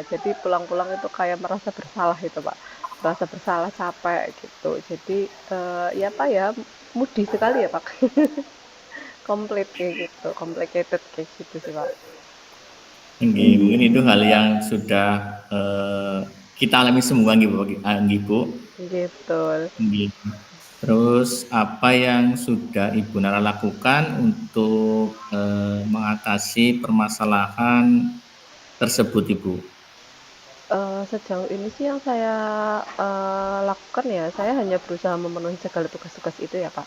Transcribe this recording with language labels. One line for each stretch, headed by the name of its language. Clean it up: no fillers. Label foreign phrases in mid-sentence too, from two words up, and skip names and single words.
Indonesian: Jadi pulang-pulang itu kayak merasa bersalah itu Pak, merasa bersalah, capek gitu. Jadi ya apa ya, mudi sekali ya Pak. Komplit kayak gitu, complicated kayak gitu sih Pak. Nggih, mungkin itu hal yang sudah kita alami semua nggih Bu. Nggih, Bu. Gitu. Nggih. Terus apa yang sudah Ibu Nara lakukan untuk mengatasi permasalahan tersebut, Ibu? Sejauh ini sih yang saya lakukan ya, saya hanya berusaha memenuhi segala tugas-tugas itu ya Pak.